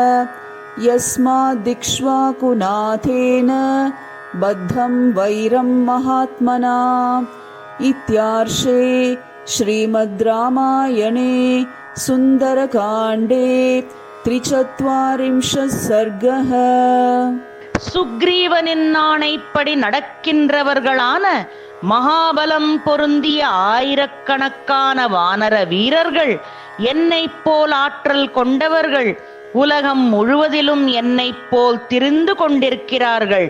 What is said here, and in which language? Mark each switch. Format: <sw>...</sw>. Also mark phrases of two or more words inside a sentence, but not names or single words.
<sa>यस्माद्दिक्ष्वाकुनाथेन बद्धं वैरं महात्मना इत्यार्षे श्रीमद् रामायणे सुन्दरकाण्डे 43 सर्गः.</sa> <ta>சுக்ரீவனின் ஆணைப்படி நடக்கின்றவர்களான மகாபலம் பொருந்திய ஆயிரக்கணக்கான வானர வீரர்கள், என்னைப் போல் ஆற்றல் கொண்டவர்கள், உலகம் முழுவதிலும் என்னைப் போல் திரிந்து கொண்டிருக்கிறார்கள்.</ta>